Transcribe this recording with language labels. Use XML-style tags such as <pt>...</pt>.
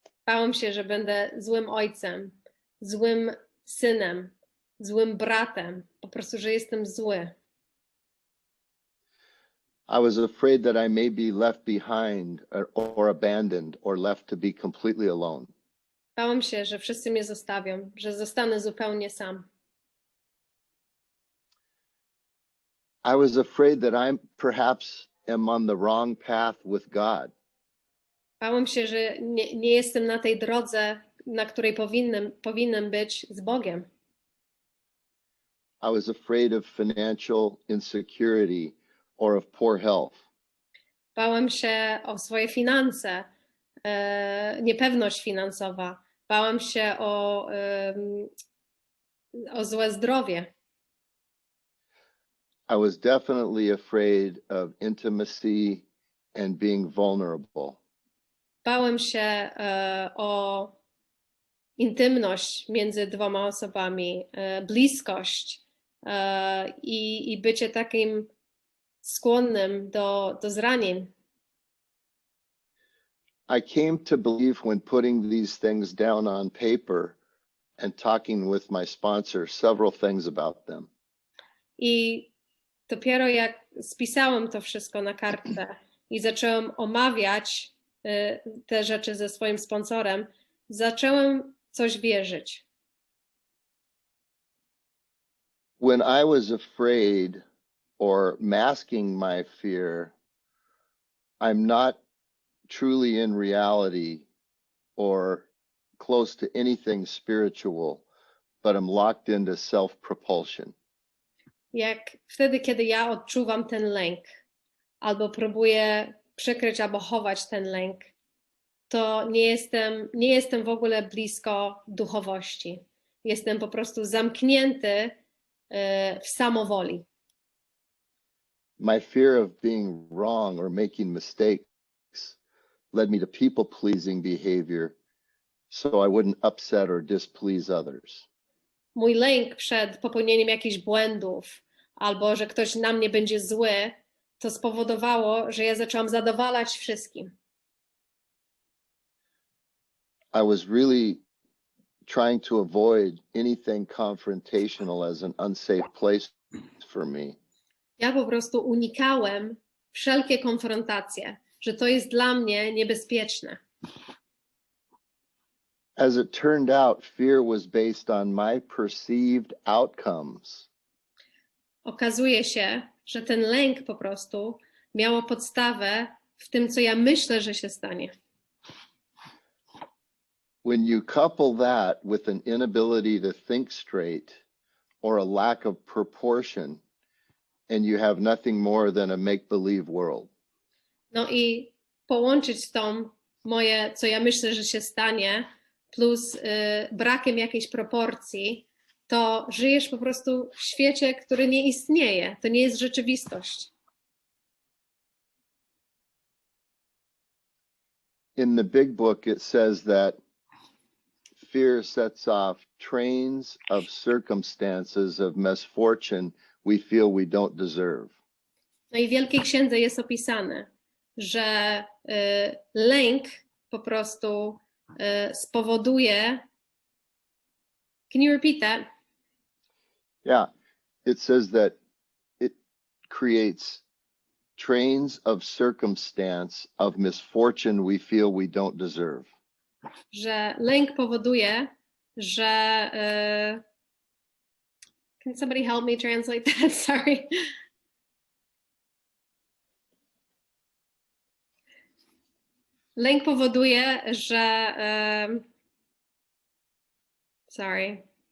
<pl>Bałem się, że będę złym ojcem, złym synem, złym bratem, po prostu, że jestem zły.</pl> <en>I was afraid that I may be left behind or abandoned or left to be completely alone.</en> <pl>Bałem się, że wszyscy mnie zostawią, że zostanę zupełnie sam.</pl> <en>I was afraid that I perhaps am on the wrong path with God.</en> <pl>Bałem się, że nie jestem na tej drodze, na której powinnam być z Bogiem.</pl> <en>I was afraid of financial insecurity or of poor health.</en> <pl>Bałem się o swoje finanse, niepewność finansowa. Bałem się o złe zdrowie.</pl> <en>I was definitely afraid of intimacy and being vulnerable.</en> <pl>Bałem się o intymność między dwoma osobami, bliskość i bycie takim skłonnym do zranień.</pl> <en>I came to believe when putting these things down on paper and talking with my sponsor several things about them.</en> <pl>I dopiero jak spisałem to wszystko na kartce i zacząłem omawiać te rzeczy ze swoim sponsorem, zacząłem coś wierzyć.</pl> <en>When I was afraid or masking my fear, I'm not truly in reality or close to anything spiritual, but I'm locked into self-propulsion.</en> <pl>Wtedy, kiedy ja odczuwam ten lęk, albo próbuję przykryć albo chować ten lęk, to nie jestem w ogóle blisko duchowości. Jestem po prostu zamknięty w samowoli.</pl> <en>My fear of being wrong or making mistakes led me to people-pleasing behavior so I wouldn't upset or displease others.</en> <pl>Mój lęk przed popełnieniem jakichś błędów albo że ktoś na mnie będzie zły, to spowodowało, że ja zaczęłam zadowalać wszystkim.</pl> <en>I was really trying to avoid anything confrontational as an unsafe place for me.</en> <pl>Ja po prostu unikałem wszelkie konfrontacje, że to jest dla mnie niebezpieczne.</pl> <en>As it turned out, fear was based on my perceived outcomes.</en> <pl>Okazuje się, że ten lęk po prostu miało podstawę w tym, co ja myślę, że się stanie.</pl> <en>When you couple that with an inability to think straight or a lack of proportion, and you have nothing more than a make-believe world.</en> <pl>No i połączyć tą co ja myślę, że się stanie, plus brakiem jakiejś proporcji, to żyjesz po prostu w świecie, który nie istnieje. To nie jest rzeczywistość.</pl> <en>In the big book, it says that fear sets off trains of circumstances of misfortune we feel we don't deserve.</en> <pl>No i w Wielkiej Księdze jest opisane, że lęk po prostu spowoduje.</pl> <en>Can you repeat that? Yeah, it says that it creates trains of circumstance of misfortune we feel we don't deserve.</en> <pl>Że lęk powoduje, że</pl> <en>can somebody help me translate that? Sorry.</en> <pl>Lęk powoduje, że sorry.</pl>